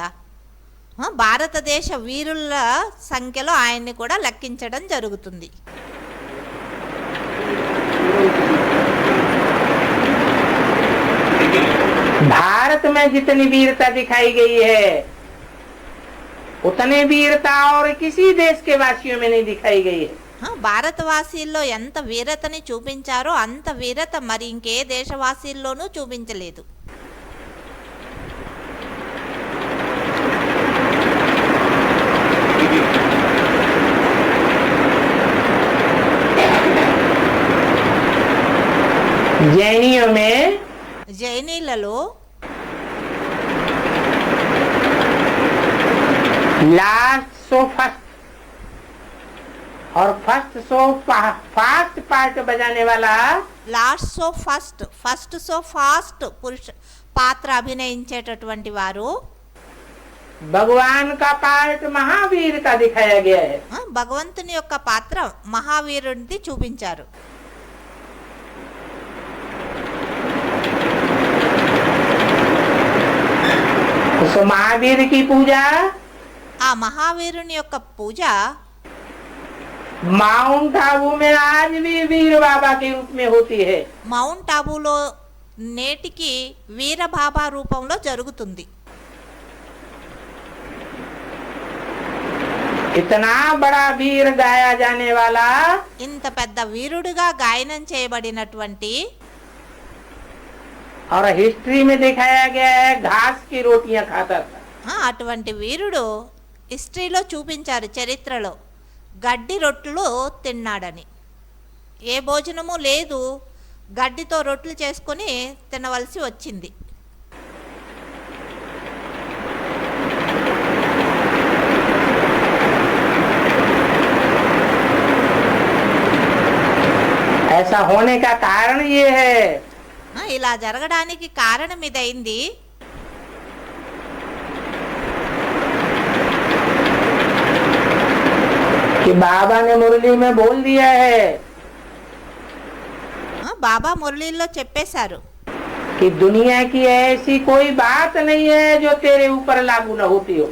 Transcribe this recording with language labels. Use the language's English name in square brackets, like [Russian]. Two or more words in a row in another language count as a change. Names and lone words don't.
[Telugu] భారతదేశ వీరుల సంఖ్యలో ఆయన్ని కూడా లెక్కించడం జరుగుతుంది. [Hindi] भारत में जितनी वीरता दिखाई गई है उतने वीरता और किसी देश के वासियों में नहीं दिखाई गई है। [Telugu] భారతవాసీల్లో ఎంత వీరతని చూపించారో అంత వీరత మరి ఇంకే దేశవాసీల్లోనూ చూపించలేదు. [Hindi] जैनियों में [Telugu] జైనీలలో [English] last so first [Hindi] और [English] first so fast [Hindi] पार्ट बजाने वाला [English] last so first, first so fast [Telugu] పురుష పాత్ర అభినయించేటటువంటి వారు [Hindi] भगवान का पार्ट महावीर का दिखाया गया है। [Telugu] భగవంతుని యొక్క పాత్ర మహావీరుడిది చూపించారు. [Hindi] उस महावीर की पूजा [Telugu] ఆ మహావీరుని యొక్క పూజ [Hindi] माउंट आबू में आज भी वीर बाबा के रूप में होती है। [Telugu] మౌంట్ ఆబూలో నేటికి వీరబాబా రూపంలో జరుగుతుంది. [Hindi] इतना बड़ा वीर गाया जाने वाला [Telugu] ఇంత పెద్ద వీరుడుగా గాయనం చేయబడినటువంటి [Hindi] और हिस्ट्री में दिखाया गया है घास की रोटियां खाता था। [Telugu] అటువంటి వీరుడు హిస్టరీలో చూపించారు, చరిత్రలో గడ్డి రొట్టెలు తిన్నాడని. ఏ భోజనము లేదు, గడ్డితో రొట్టెలు చేసుకొని తినవలసి వచ్చింది. [Hindi] ऐसा होने का कारण ये है [Telugu] ఇలా జరగడానికి కారణం ఇదైంది. [Hindi] कि बाबा ने मुरली में बोल दिया है [Telugu] బాబా మురళీల్లో చెప్పేశారు, [Hindi] कि दुनिया की ऐसी कोई बात नहीं है जो तेरे ऊपर लागू न होती हो।